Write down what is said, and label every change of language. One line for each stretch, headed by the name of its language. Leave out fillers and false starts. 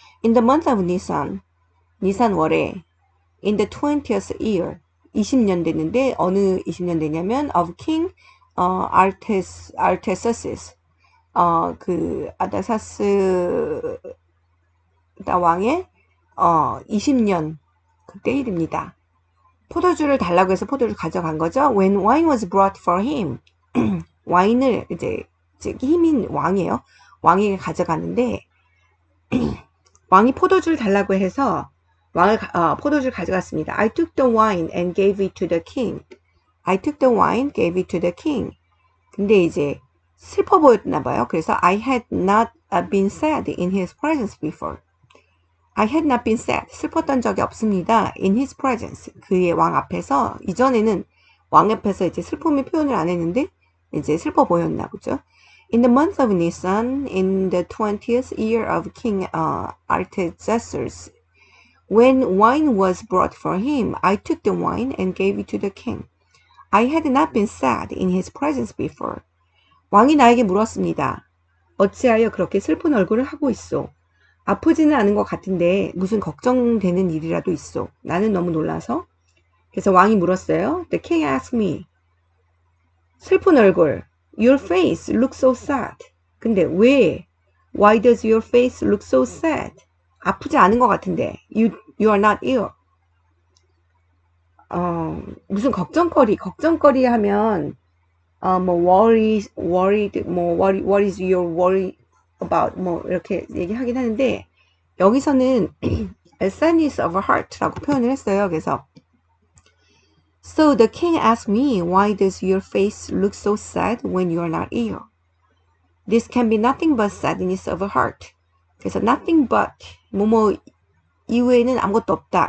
English: In the month of Nisan,
Korean: 니산 월에
English: in the 20th year,
Korean: 20년 됐는데 어느 20년 되냐면
English: of King Artaxerxes,
Korean: 그 아다사스 왕의 20년 그때 일입니다. 포도주를 달라고 해서 포도주를 가져간 거죠.
English: When wine was brought for him,
Korean: 와인을 이제 힘인 왕이에요. 왕에게 가져가는데 왕이 포도주를 달라고 해서 포도주를 가져갔습니다.
English: I took the wine and gave it to the king. I took the wine, gave it to the king.
Korean: 근데 이제 슬퍼 보였나 봐요. 그래서
English: I had not been sad in his presence before. I had not been sad.
Korean: 슬펐던 적이 없습니다.
English: In his presence.
Korean: 그의 왕 앞에서. 이전에는 왕 앞에서 이제 슬픔의 표현을 안 했는데 이제 슬퍼 보였나 보죠.
English: In the month of Nisan, in the 20th year of King Artaxerxes, when wine was brought for him, I took the wine and gave it to the king. I had not been sad in his presence before.
Korean: 왕이 나에게 물었습니다. 어찌하여 그렇게 슬픈 얼굴을 하고 있소? 아프지는 않은 것 같은데 무슨 걱정되는 일이라도 있어. 나는 너무 놀라서. 그래서 왕이 물었어요.
English: The king asked me.
Korean: 슬픈 얼굴.
English: Your face looks so sad.
Korean: 근데 왜?
English: Why does your face look so sad?
Korean: 아프지 않은 것 같은데.
English: You are not ill.
Korean: 무슨 걱정거리 하면
English: worried, what is your worry about,
Korean: 이렇게 얘기하긴 하는데, 여기서는
English: sadness of heart
Korean: 라고 표현을 했어요. 그래서,
English: So the king asked me, why does your face look so sad when you are not ill? This can be nothing but sadness of heart.
Korean: 그래서 nothing but, 이외에는 아무것도 없다.